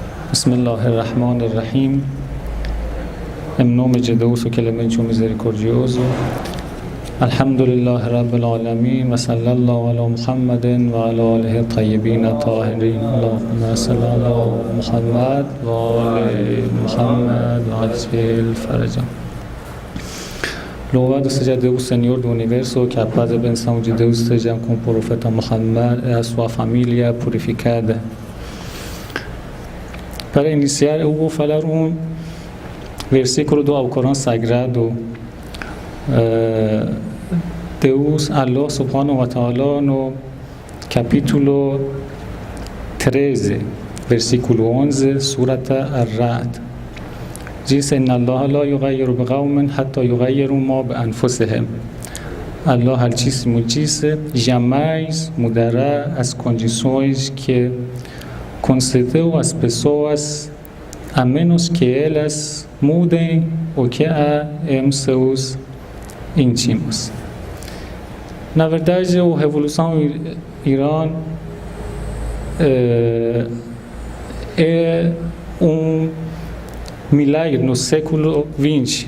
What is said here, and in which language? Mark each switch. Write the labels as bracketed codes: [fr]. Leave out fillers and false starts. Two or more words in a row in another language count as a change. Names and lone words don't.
[ar] بسم الله الرحمن الرحیم. [pt] Em nome de Deus, o clemente, o misericordioso. [ar] الحمد لله رب العالمين. وصلى الله على محمد وعلى آله الطيبين الطاهرين. اللهم صل على محمد وآل محمد وعجل فرجهم. [pt] Louvado seja Deus, Senhor do Universo, que a paz e a bênção de Deus sejam com o profeta Muhammad e a sua família purificada. Para iniciar, eu vou falar um versículo do Alcorão Sagrado. Deus, [ar] الله سبحانه وتعالى, [pt] no capítulo 13, versículo 11, Surata Ar-Ra'd, diz: [ar] إن الله لا يغير بقوم حتى يغيروا ما بأنفسهم. [pt] Allah Altíssimo disse: jamais mudará as condições que concedeu às pessoas, a menos que elas mudem o que há em seus íntimos. Na verdade, a Revolução Irã é um milagre no século XX.